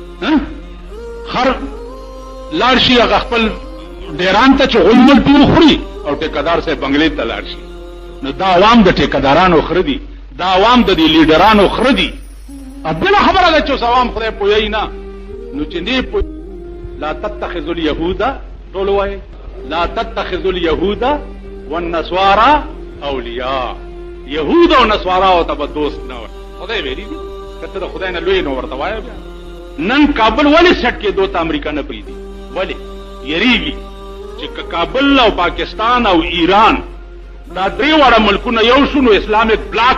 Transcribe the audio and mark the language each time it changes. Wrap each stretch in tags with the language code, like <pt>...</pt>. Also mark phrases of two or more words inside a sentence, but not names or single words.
<ps>خر لاړ شي هغه خپل ډیران ته چې غلمل پې وخوري او ټیکهدار صاحب بنګلې ته لاړ شي نو دا عوام د ټیکهدارانو خره دي دا عوام د دې لیډرانو خره دي بله خبره ده چې اوس عوام خدای پوهوي نه نو چې نه پوه</ps> <ar>لا تتخذوا اليهود</ar> <ps>ټول وایي</ps> <ar>لا تتخذوا اليهود والنصارى اولیاء</ar> <ps>یهود او نصاراو ته به دوست نه وایي خدای ویلي دي که ته د خدای نه لوی نو ورته وایه بیا نن کابل ولې سټ کېدو ته امریکا نه پرېږدي ولې یریږي چې کابل او پاکستان او ایران دا درې واړه ملکونه یو شو نو</ps> <en>Islamic bloc</en>